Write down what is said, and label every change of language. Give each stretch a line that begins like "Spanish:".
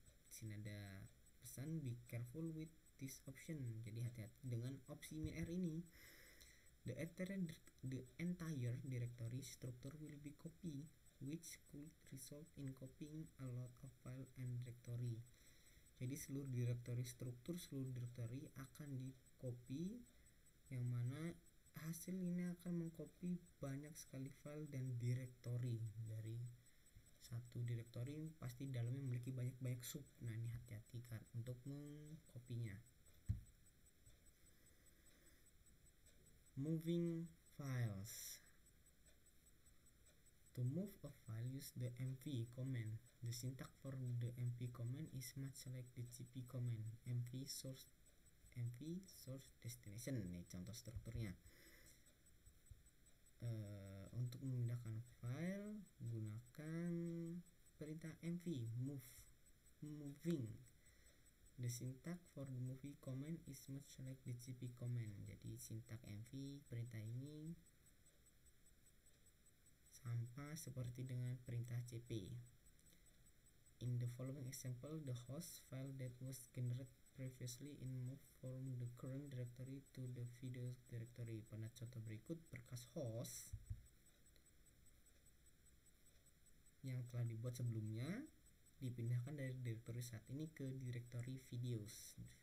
Indonesian: Di sini ada pesan
English: be careful with this option.
Indonesian: Jadi hati-hati dengan opsi min_r ini.
English: The entire directory structure will be copied, which could result in copying a lot of file and directory.
Indonesian: Jadi seluruh directory akan di-copy, yang mana hasil ini akan mengcopy banyak sekali file dan directory dari satu direktori pasti dalamnya memiliki banyak sub. Nah ini hati-hati kan untuk mengkopinya.
English: Moving files. To move a file, use the mv command. The syntax for the mv command is much like the cp command. mv source destination.
Indonesian: Ini contoh strukturnya. Untuk memindahkan file gunakan perintah mv moving.
English: The syntax for the moving command is much like the cp command.
Indonesian: Jadi syntax mv perintah ini sama seperti dengan perintah cp.
English: In the following example, the host file that was generated previously in move from the current directory to the video directory.
Indonesian: Pada contoh berikut, berkas host yang telah dibuat sebelumnya dipindahkan dari direktori saat ini ke direktori videos.